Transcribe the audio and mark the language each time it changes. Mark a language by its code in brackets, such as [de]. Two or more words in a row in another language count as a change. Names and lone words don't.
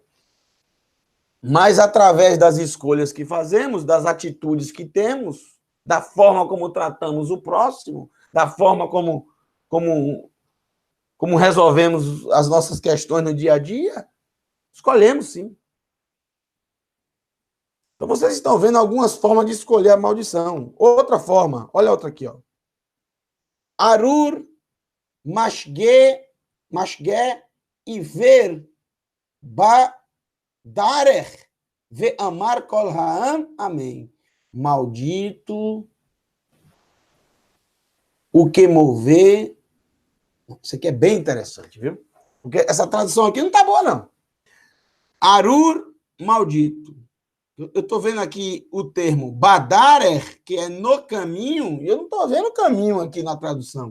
[pt] Mas através das escolhas que fazemos, das atitudes que temos, da forma como tratamos o próximo, da forma como resolvemos as nossas questões no dia a dia, escolhemos sim. Então vocês estão vendo algumas formas de escolher a maldição. Outra forma, olha outra aqui, ó. [he] ארור, משגה, עור, דרך, ואמר כל העם, [pt] amém. Maldito o que mover. Isso aqui é bem interessante, viu? Porque essa tradução aqui não tá boa, não. Arur, maldito. Eu estou vendo aqui o termo badarer, que é no caminho, e eu não estou vendo o caminho aqui na tradução.